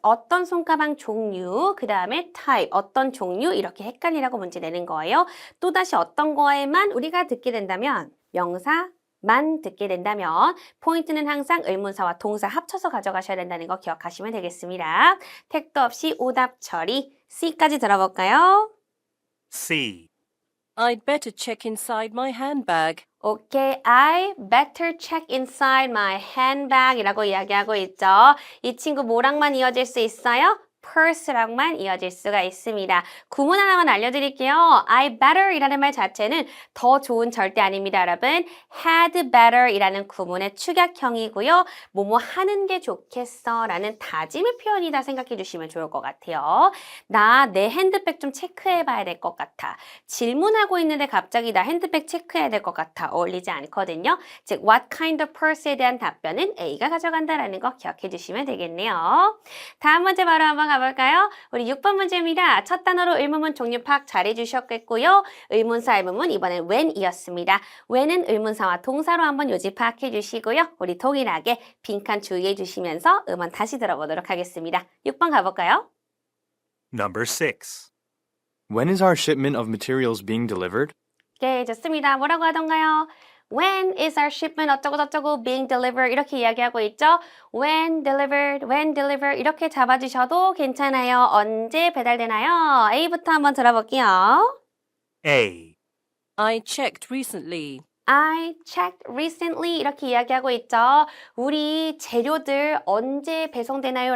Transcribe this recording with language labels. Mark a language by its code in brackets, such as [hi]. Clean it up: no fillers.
[ko] 어떤 손가방 종류, 그 다음에 type, 어떤 종류 이렇게 헷갈리라고 문제 내는 거예요. 또다시 어떤 거에만 우리가 듣게 된다면 명사만 듣게 된다면 포인트는 항상 의문사와 동사 합쳐서 가져가셔야 된다는 거 기억하시면 되겠습니다. 택도 없이 오답 처리 C까지 들어볼까요? [en] C. I'd better check inside my handbag. 오케이, I better check inside my handbag [ko] 이라고 이야기하고 있죠. 이 친구 뭐랑만 이어질 수 있어요? purse랑만 이어질 수가 있습니다. 구문 하나만 알려드릴게요. I better 이라는 말 자체는 더 좋은 절대 아닙니다, 여러분. had better 이라는 구문의 축약형이고요. 뭐뭐 하는 게 좋겠어 라는 다짐의 표현이다 생각해 주시면 좋을 것 같아요. 나 내 핸드백 좀 체크해 봐야 될 것 같아. 질문하고 있는데 갑자기 나 핸드백 체크해야 될 것 같아. 어울리지 않거든요. 즉, [en] what kind of purse [ko] 에 대한 답변은 A가 가져간다라는 거 기억해 주시면 되겠네요. 다음 문제 바로 한번 가볼까요? 우리 6번 문제입니다. 첫 단어로 의문문 종류 파악 잘 해주셨겠고요. 의문사 의문문 이번엔 when이었습니다. when은 의문사와 동사로 한번 요지 파악해 주시고요. 우리 동일하게 빈칸 주의해 주시면서 음원 다시 들어보도록 하겠습니다. 6번 가볼까요? [en] Number 6. When is our shipment of materials being delivered? [ko] 네, 좋습니다. 뭐라고 하던가요? [en] When is our shipment [ko] 어쩌고저쩌고 [en] being delivered [ko] 이렇게 이야기하고 있죠. [en] When delivered [ko] 이렇게 잡아주셔도 괜찮아요. 언제 배달되나요? A부터 한번 들어볼게요. [en] A. I checked recently. I checked recently [ko] 이렇게 이야기하고 있죠. 우리 재료들 언제 배송되나요?